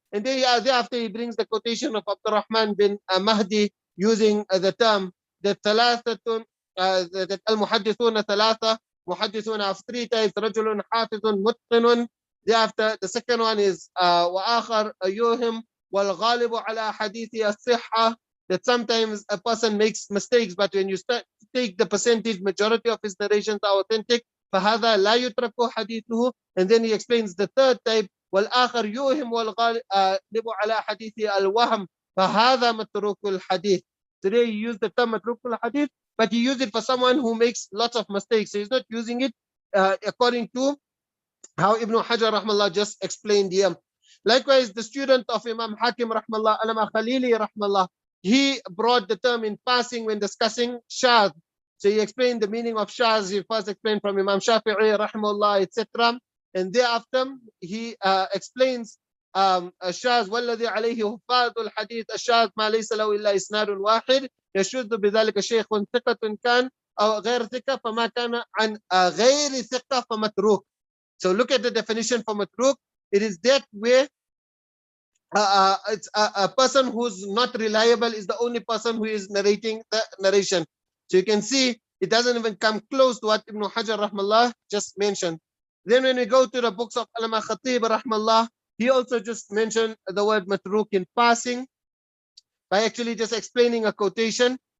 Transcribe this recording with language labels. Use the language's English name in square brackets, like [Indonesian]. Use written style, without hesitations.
[English] And thereafter, he brings the quotation of Abdurrahman bin Mahdi using the term that thalathatun, that [Arabic] al-muhaddithuna thalatha, [English] muhaddithuna of three types, [Arabic] rajulun hafizun mutqinun. [English] Thereafter, the second one is [Arabic] وآخر يوهم والغالب على حديث الصحة, [English] that sometimes a person makes mistakes, but when you start to take the percentage, majority of his narrations are authentic. [Arabic] فهذا لا يترك حديثه. [English] And then he explains the third type, [Arabic] والآخر يوهم والغالب على حديث الوهم فهذا متروك الحديث. [English] Today he used the term متروك الحديث, but he used it for someone who makes lots of mistakes. So he's not using it according to how Ibn Hajar rahmallah just explained here. Likewise, the student of Imam Hakim rahmallah, Alama Khalili rahmallah, he brought the term in passing when discussing shadh. So he explained the meaning of shadh. He first explained from Imam Shafi'i rahmallah, etc. [Arabic] And thereafter, he explains الشاذ والذي عليه حفاظ الحديث الشاذ ما ليس له إلا إسناد واحد يشذ بذلك شيخ ثقة كان أو غير ثقة فما كان عن غير ثقة فمتروك. [English] So look at the definition for matruk. It is that where it's a person who's not reliable is the only person who is narrating the narration. So you can see it doesn't even come close to what Ibn Hajar rahmallah just mentioned. Then when we go to the books of Allama Khatib rahmallah, he also just mentioned the word matruk in passing by actually just explaining a quotation.